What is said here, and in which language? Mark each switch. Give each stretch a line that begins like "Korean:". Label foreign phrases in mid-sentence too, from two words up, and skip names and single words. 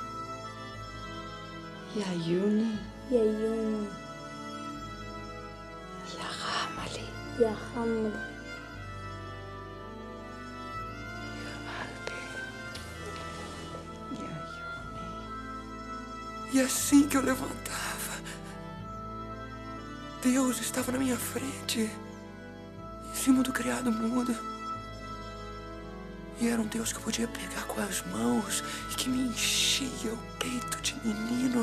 Arabic: يا عيوني يا عيوني يا غاملي يا حمد يا عيوني.
Portuguese: E assim que eu levantava, Deus estava na minha frente, em cima do criado mudo. E era um Deus que eu podia pegar com as mãos e que me enchia o peito de menino.